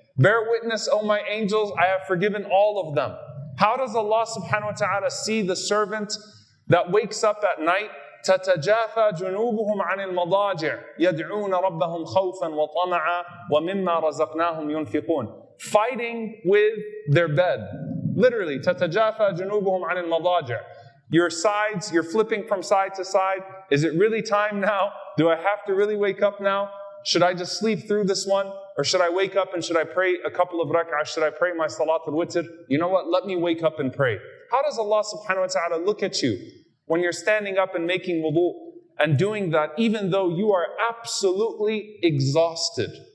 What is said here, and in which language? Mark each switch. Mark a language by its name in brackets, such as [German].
[English] Bear witness, O my angels, I have forgiven all of them. How does Allah subhanahu wa ta'ala see the servant that wakes up at night? [Arabic] تَتَجَافَى جُنُوبُهُمْ عَنِ الْمَضَاجِعِ يَدْعُونَ رَبَّهُمْ خَوْفًا وَطَمَعًا وَمِمَّا رَزَقْنَاهُمْ يُنْفِقُونَ. [English] Fighting with their bed. [Arabic] Literally, تَتَجَافَى جُنُوبُهُمْ عَنِ الْمَضَاجِعِ. [English] Your sides, you're flipping from side to side. Is it really time now? Do I have to really wake up now? Should I just sleep through this one? Or should I wake up and should I pray a couple of rak'ahs? Should I pray my salat al-witr? You know what? Let me wake up and pray. How does Allah subhanahu wa ta'ala look at you when you're standing up and making wudu and doing that even though you are absolutely exhausted?